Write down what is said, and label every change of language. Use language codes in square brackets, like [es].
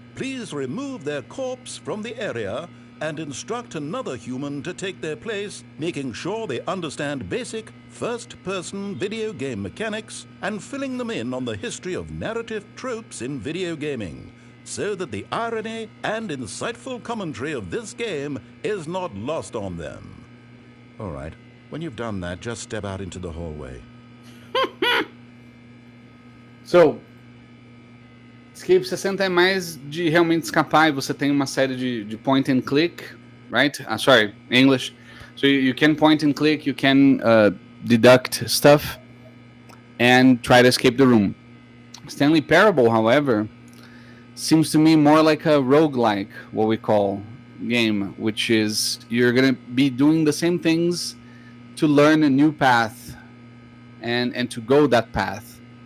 [en] Please remove their corpse from the area and instruct another human to take their place, making sure they understand basic first-person video game mechanics and filling them in on the history of narrative tropes in video gaming, so that the irony and insightful commentary of this game is not lost on them. All right, when you've done that, just step out into the hallway. [pt] So, Escape 60 é mais de realmente escapar e você tem uma série de point and click, right? [en] Sorry, English. So you can point and click, you can deduct stuff and try to escape the room. Stanley Parable, however, seems to me more like a roguelike, what we call, game, which is you're going to be doing the same things to learn a new path and to go that path.